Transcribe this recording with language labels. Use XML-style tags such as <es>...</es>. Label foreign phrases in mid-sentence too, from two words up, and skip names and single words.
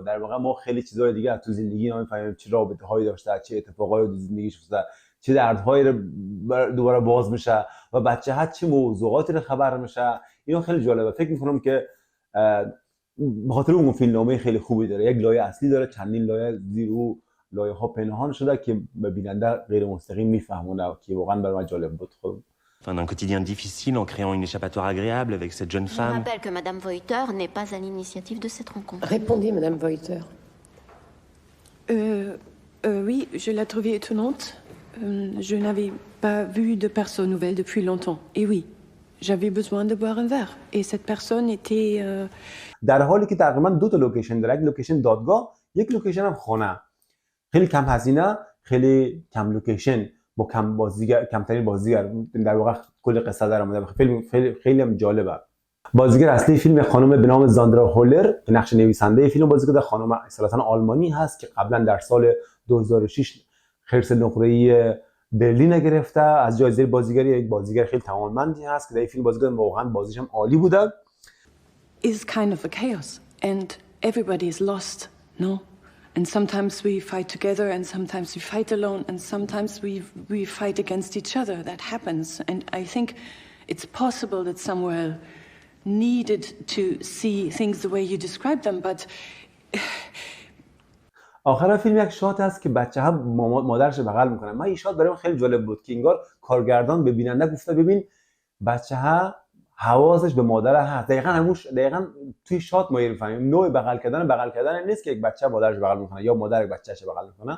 <fa>در واقع ما خیلی چیزهای دیگه از تو زندگی اینا میفهمیم، چه رابطه‌هایی داشته، چه اتفاقایی تو زندگیش افتاده، چه دردهایی رو دوباره باز میشه و بچه‌ها چه موضوعاتی رو خبر میشه. اینا خیلی جالبه. فکر میکنم که به خاطر اون فیلمنامه خیلی خوبی داره، یک لایه اصلی داره، چندین لایه زیر او لایه ها پنهان شده که به بیننده غیر مستقیم میفهمونه که واقعا برای من جالب بود. خب</fa> <fr>Enfin, d'un quotidien difficile en créant une échappatoire agréable avec cette jeune Je femme. rappelle que Madame Voiter n'est pas à l'initiative de cette rencontre. Répondez, Madame Voiter. Oui, je l'ai trouvée étonnante. Je n'avais pas vu de personne nouvelle depuis longtemps. Et oui, j'avais besoin de boire un verre. Et cette personne était...</fr> <fa>در حالی که تقریبا دو تا لوکیشن داره، یک لوکیشن دادگاه، یک لوکیشن هم خانه. خیلی کم هزینه، خیلی کم لوکیشن با کمترین بازیگر، در واقع کل قصه در اومده. فیلم خیلی هم جالبه. بازیگر اصلی فیلم خانم به نام زاندرا هولر که نقش نویسنده فیلم بازی کرده. خانم اصالتا آلمانی هست که قبلا در سال 2006 خرس نقره‌ای برلین گرفته. از جایزه بازیگری یک بازیگر خیلی توانمندی هست که در این فیلم بازی کرده. واقعا بازیش هم عالی بوده.</fa> <en>is kind of a chaos. And everybody is lost, no? And sometimes we fight together and sometimes we fight alone and sometimes we fight against each other. That happens. And I think it's possible that Samuel needed to see things the way you describe them, but</en> <fa>آخر فیلم یک شات هست که بچه‌ها مادرش بغل میکنن. من این شات برام خیلی جالب بود که انگار کارگردان به بیننده گفته ببین بچه‌ها حواسش به مادر هست. دقیقاً توی شات ما می‌فهمیم نوع بغل کردن نیست که یک بچه مادرش بغل میکنه یا مادر یک بچه‌ش بغل میکنه.</fa>